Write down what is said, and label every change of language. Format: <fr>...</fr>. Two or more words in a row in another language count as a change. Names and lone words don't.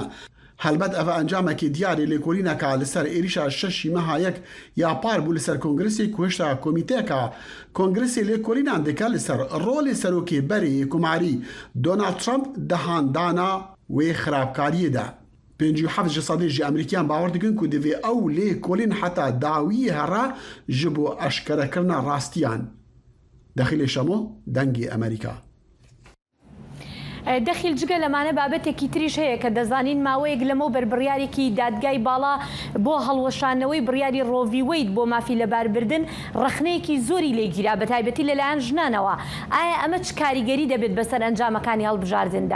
<ku>Helbet ev encamekî diyarê lêkolîneka li ser êrişa şeşî meha yek ya par bû li ser Kongresê ku hişta komîteyeka Kongresê lêkolînan dike li ser rolê serokê berê Hikûmarî Donald Trump dihandana wê xirabkariyê de. 57 ji sedê jî Emerîkiyan bawer dikin ku divê ew lêkolîn heta dawiyê here ji bo eşkerekirina rastiyan. Dexîlê Şemo, dengê Emerîka.</ku> <ckb>دەخیل جگە لەمانە بابەتێکی تریش هەیە کە دەزانین ماوەیەک لەمە بەربڕیارێکی دادگای باڵا بۆ هەڵوەشانەوەی بڕیاری ڕۆڤی وەید بۆ مافی لەباربردن ڕخنەیەکی زۆری لێگیرا بە تایبەتی لەلایەن ژنانەوە. ئایا ئەمە چ کاریگەری دەبێت بەسەر ئەنجامەکانی هەڵبژاردندا؟</ckb>